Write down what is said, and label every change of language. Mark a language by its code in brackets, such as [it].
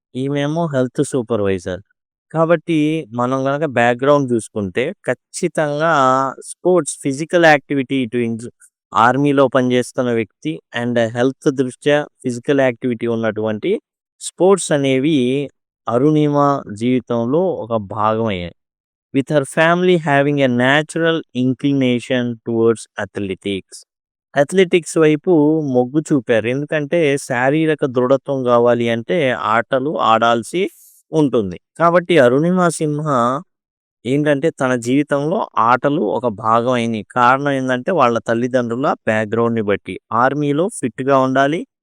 [te] ఈమేమో health supervisor. కాబట్టి మనం గనక బ్యాక్‌గ్రౌండ్ చూసుకుంటే ఖచ్చితంగా స్పోర్ట్స్, ఫిజికల్ యాక్టివిటీ ఆర్మీలో పనిచేస్తున్న వ్యక్తి అండ్ హెల్త్ దృష్ట్యా ఫిజికల్ యాక్టివిటీ ఉన్నటువంటి స్పోర్ట్స్ అనేవి అరుణిమ జీవితంలో ఒక భాగమయ్యాయి. [en] with her family having a natural inclination towards athletics. [te] Athletics వైపు మొగ్గు చూపారు. ఎందుకంటే శారీరక దృఢత్వం గావాలి అంటే ఆటలు ఆడాల్సి ఉంటుంది. కాబట్టి అరుణిమ సింహ ఏంటంటే తన జీవితంలో ఆటలు ఒక భాగం అయినాయి. కారణం ఏందంటే వాళ్ళ తల్లిదండ్రుల బ్యాక్‌గ్రౌండ్‌ని బట్టి. ఆర్మీలో ఫిట్‌గా ఉండాలి.